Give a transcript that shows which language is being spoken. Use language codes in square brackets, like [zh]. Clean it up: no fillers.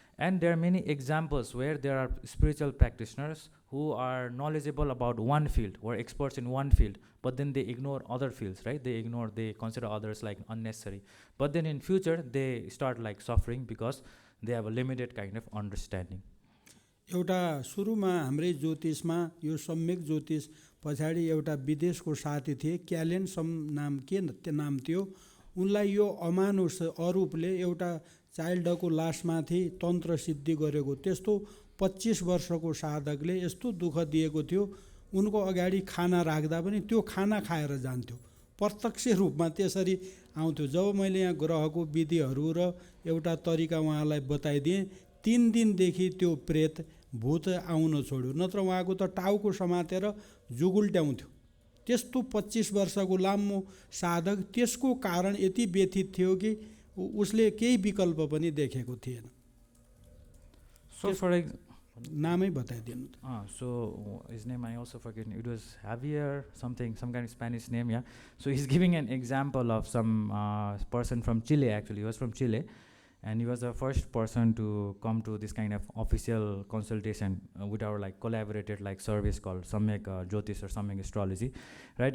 [en] And there are many examples where there are spiritual practitioners who are knowledgeable about one field or experts in one field, but then they ignore other fields, right? They consider others like unnecessary. But then in future, they start like suffering because they have a limited kind of understanding. [ne] एउटा सुरुमा हाम्रै ज्योतिषमा यो सम्यक ज्योतिष पछाडि एउटा विदेशको साथी थिए क्यालेन नाम थियो उनलाई यो अमानुष अरूपले एउटा चाइल्डको लासमाथि तन्त्र सिद्धि गरेको त्यस्तो 25 वर्षको साधकले यस्तो दुःख दिएको थियो, उनको अगाडि खाना राख्दा पनि त्यो खाना खाएर जान्थ्यो, प्रत्यक्ष रूपमा त्यसरी आउँथ्यो। जब मैले यहाँ ग्रहको विधिहरू र एउटा तरिका उहाँलाई बताइदिएँ, 3 दिनदेखि त्यो प्रेत भूत आउन छोड्यो, नत्र उहाँको त टाउको समातेर जुगुल्ट्याउँथ्यो। त्यस्तो 25 वर्षको लामो साधक, त्यसको कारण यति व्यथित थियो कि उसले केही विकल्प पनि देखेको थिएन। [en] So for [ne] नामै बताइदिनु त। [en] So his name I also forget. It was Javier something, some kind of Spanish name, yeah. So he's giving an example of some person from Chile. Actually, he was from Chile, and he was the first person to come to this kind of official consultation with our like collaborated like service called Jyotiṣa or Samyak Astrology, right?